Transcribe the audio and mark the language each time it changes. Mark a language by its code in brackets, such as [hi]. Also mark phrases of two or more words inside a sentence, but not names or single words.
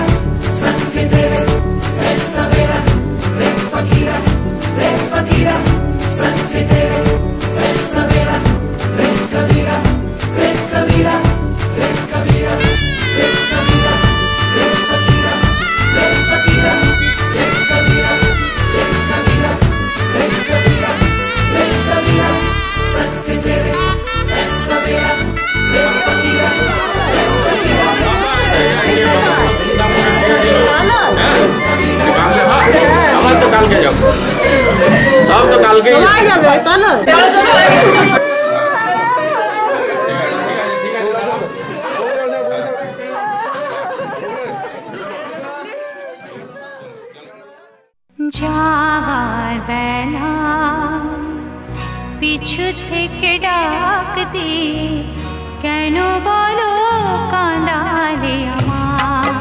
[hi] संग तेरे है सवेरा रे फकीरा संग तेरे है सवेरा रे कबीरा रे कबीरा रे कबीरा रे कबीरा रे फकीरा रे फकीरा रे कबीरा रे कबीरा रे कबीरा रे कबीरा। संग तेरे है सवेरा रे फकीरा रे फकीरा संग तेरे तो काल के जाओ सब तो काल के [bn] যাবার বেলা পিছু থেকে ডাক দিয়ে কেন বলো কাঁদালে আমার।